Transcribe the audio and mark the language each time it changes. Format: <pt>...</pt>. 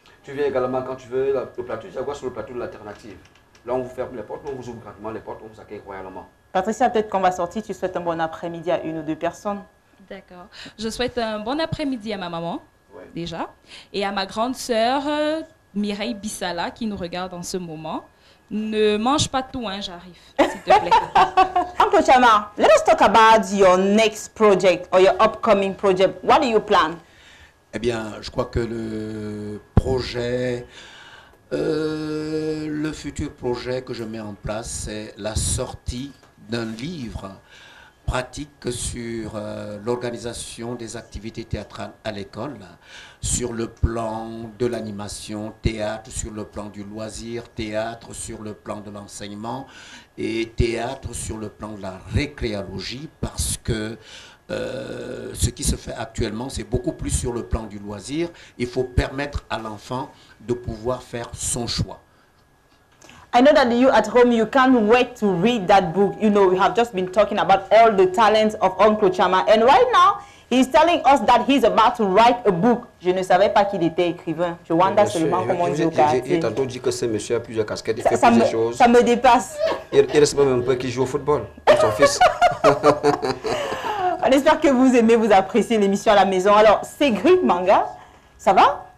<fr>Tu viens également quand tu veux. Le plateau du Jaguar sur le plateau de l'alternative. Là, on vous ferme les portes, on vous ouvre gratuitement les portes, on vous accueille royalement. Patricia, peut-être qu'on va sortir, tu souhaites un bon après-midi à une ou deux personnes. D'accord. Je souhaite un bon après-midi à ma maman, déjà, et à ma grande sœur, Mireille Bissala, qui nous regarde en ce moment. Ne mange pas tout, hein, j'arrive, s'il te plaît.</fr> <en>Uncle Chama, let us talk about your next project or your upcoming project. What do you plan?</en> <fr>Eh bien, je crois que le projet, le futur projet que je mets en place, c'est la sortie d'un livre pratique sur l'organisation des activités théâtrales à l'école, sur le plan de l'animation, théâtre, sur le plan du loisir, théâtre, sur le plan de l'enseignement et théâtre sur le plan de la récréologie, parce que ce qui se fait actuellement, c'est beaucoup plus sur le plan du loisir. Il faut permettre à l'enfant de pouvoir faire son choix.</fr> <en>I know that you at home, you can't wait to read that book. You know, we have just been talking about all the talents of Uncle Chama. And right now, he's telling us that he's about to write a book.</en> <fr>Je ne savais pas qu'il était écrivain. Je wonder seulement comment il joue. J'ai tantôt dit que ce monsieur a plusieurs casquettes, il fait plusieurs choses. Ça me dépasse. Il reste même un peu qu'il joue au football, comme son fils. On espère que vous aimez, vous appréciez l'émission à la maison. Alors, Cédric Manga, ça va?</fr>